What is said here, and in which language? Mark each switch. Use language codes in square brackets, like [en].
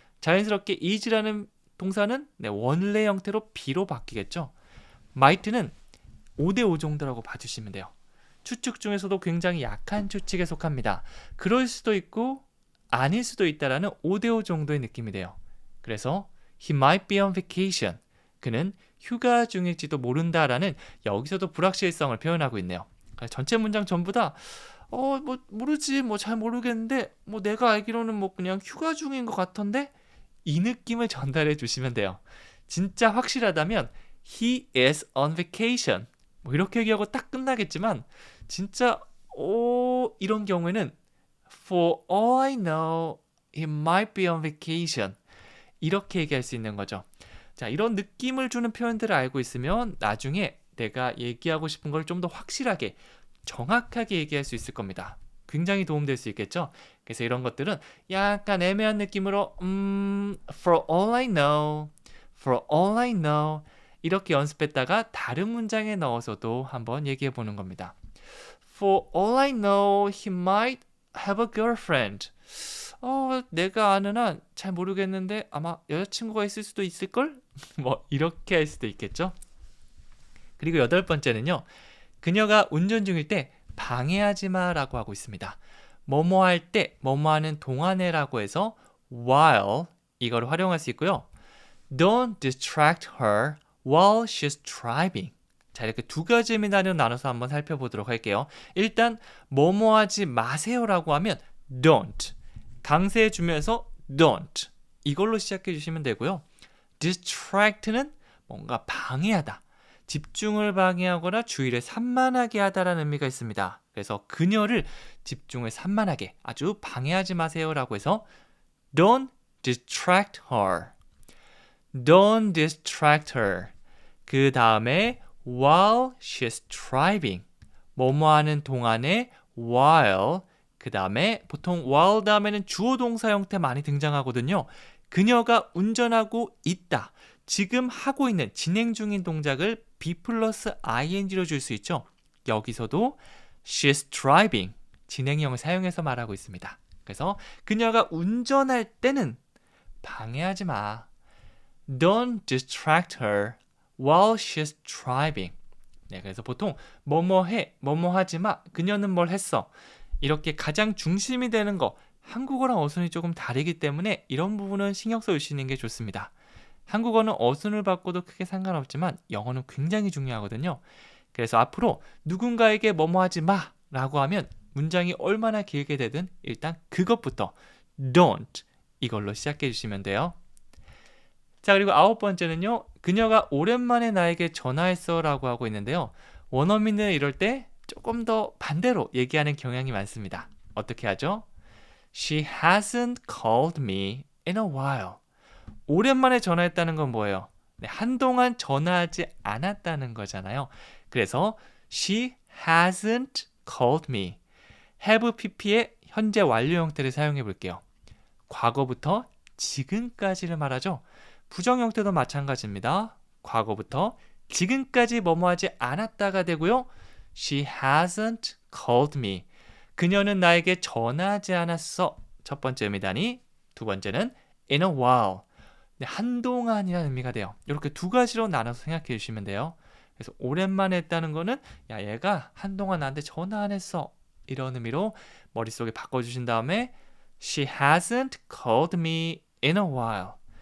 [ko] 자연스럽게 is라는 동사는 원래 형태로 be로 바뀌겠죠. might는 5대5 정도라고 봐주시면 돼요. 추측 중에서도 굉장히 약한 추측에 속합니다. 그럴 수도 있고 아닐 수도 있다라는 5대5 정도의 느낌이 돼요. 그래서 [en] he might be on vacation. [ko] 그는 휴가 중일지도 모른다라는 여기서도 불확실성을 표현하고 있네요. 전체 문장 전부 다 모르지 잘 모르겠는데 내가 알기로는 그냥 휴가 중인 것 같던데 이 느낌을 전달해 주시면 돼요. 진짜 확실하다면 [en] he is on vacation. [ko] 이렇게 얘기하고 딱 끝나겠지만 진짜 이런 경우에는 [en] For all I know, he might be on vacation. [ko] 이렇게 얘기할 수 있는 거죠. 자, 이런 느낌을 주는 표현들을 알고 있으면 나중에 내가 얘기하고 싶은 걸 좀 더 확실하게, 정확하게 얘기할 수 있을 겁니다. 굉장히 도움될 수 있겠죠? 그래서 이런 것들은 약간 애매한 느낌으로 [en] For all I know, [ko] For all I know 이렇게 연습했다가 다른 문장에 넣어서도 한번 얘기해 보는 겁니다. [en] For all I know, he might have a girlfriend. [ko] 내가 아는 한 잘 모르겠는데 아마 여자친구가 있을 수도 있을걸? 이렇게 할 수도 있겠죠? 그리고 8번째는요. 그녀가 운전 중일 때 방해하지 마라고 하고 있습니다. 뭐뭐 할 때, 뭐뭐 하는 동안에라고 해서 while 이걸 활용할 수 있고요. [en] Don't distract her while she's driving. [ko] 자, 이렇게 두 가지 의미로 나눠서 한번 살펴보도록 할게요. 일단 뭐뭐 하지 마세요라고 하면 don't. 강세해 주면서 don't. 이걸로 시작해 주시면 되고요. distract는 뭔가 방해하다. 집중을 방해하거나 주의를 산만하게 하다라는 의미가 있습니다. 그래서 그녀를 집중을 산만하게 아주 방해하지 마세요라고 해서 [en] don't distract her. Don't distract her. [ko] 그 다음에 [en] while she's driving. [ko] 뭐뭐 하는 동안에 while. 그 다음에 보통 while 다음에는 주어 동사 형태 많이 등장하거든요. 그녀가 운전하고 있다. 지금 하고 있는 진행 중인 동작을 be 플러스 ing로 줄 수 있죠. [en] 여기서도 she's driving. [ko] 진행형을 사용해서 말하고 있습니다. 그래서 그녀가 운전할 때는 방해하지 마. [en] Don't distract her while she's driving. [ko] 네, 그래서 보통 뭐뭐 해, 뭐뭐 하지 마. 그녀는 뭘 했어. 이렇게 가장 중심이 되는 거 한국어랑 어순이 조금 다르기 때문에 이런 부분은 신경 써주시는 게 좋습니다. 한국어는 어순을 바꿔도 크게 상관없지만 영어는 굉장히 중요하거든요. 그래서 앞으로 누군가에게 뭐뭐 하지 마 라고 하면 문장이 얼마나 길게 되든 일단 그것부터 don't 이걸로 시작해 주시면 돼요. 자, 그리고 9번째는요. 그녀가 오랜만에 나에게 전화했어 라고 하고 있는데요. 원어민은 이럴 때 조금 더 반대로 얘기하는 경향이 많습니다. 어떻게 하죠? [en] She hasn't called me in a while. [ko] 오랜만에 전화했다는 건 뭐예요? 네, 한동안 전화하지 않았다는 거잖아요. 그래서 [en] she hasn't called me. [ko] have pp의 현재 완료 형태를 사용해 볼게요. 과거부터 지금까지를 말하죠. 부정 형태도 마찬가지입니다. 과거부터 지금까지 뭐뭐 하지 않았다가 되고요. [en] She hasn't called me. [ko] 그녀는 나에게 전화하지 않았어. 첫 번째 의미다니 두 번째는 in a while. 네, 한동안이라는 의미가 돼요. 이렇게 두 가지로 나눠서 생각해 주시면 돼요. 그래서 오랜만에 했다는 거는 야 얘가 한동안 나한테 전화 안 했어. 이런 의미로 머릿속에 바꿔주신 다음에 [en] She hasn't called me in a while.